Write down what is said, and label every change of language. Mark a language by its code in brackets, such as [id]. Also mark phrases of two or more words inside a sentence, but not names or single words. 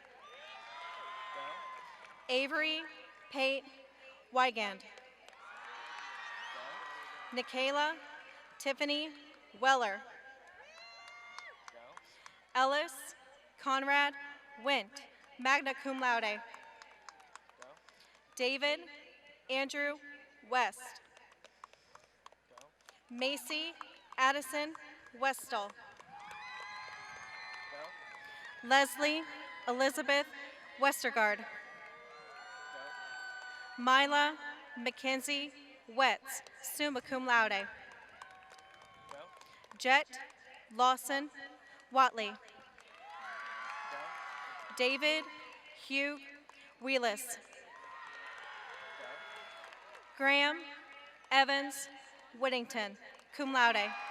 [en] Avery Pate Wygand. Nikayla Tiffany Weller. Ellis Conrad Went, [la] magna cum laude. [en] David Andrew West. Macy Addison Westall. Leslie Elizabeth Westergaard. Mila Mackenzie Wetz, [la] summa cum laude. [en] Jet Lawson Watley. David Hugh Wheelis. Graham Evans Whittington, [la] cum laude.